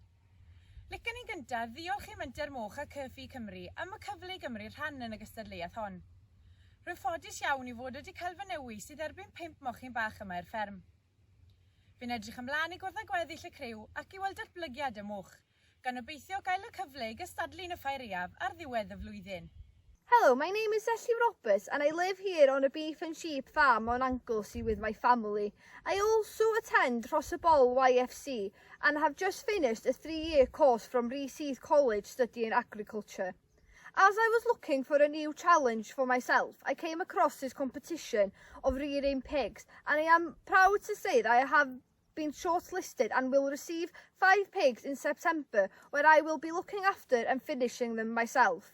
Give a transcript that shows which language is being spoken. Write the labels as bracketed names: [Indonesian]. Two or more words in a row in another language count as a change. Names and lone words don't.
[Welsh] Licen ni'n gyntaf ddiolch i Menter Moch a CffI Cymru am y cyfle i gymryd rhan yn y gystadleuaeth hon. Rwy'n ffodus iawn i fod wedi cael fy newis i dderbyn 5 mochyn bach yma i'r fferm. Fi'n edrych ymlaen i gwrdd â gweddill y criw ac i weld datblygiad y moch, gan obeithio gael y cyfle i gystadlu yn y ffair eaf ar ddiwedd y flwyddyn. [English] Hello, my name is Enillwyr Roberts and I live here on a beef and sheep farm on Anglesey with my family. I also attend Rosabol YFC and have just finished a 3-year course from Rithiol College studying agriculture. As I was looking for a new challenge for myself, I came across this competition of rearing pigs, and I am proud to say that I have been shortlisted and will receive 5 pigs in September, where I will be looking after and finishing them myself.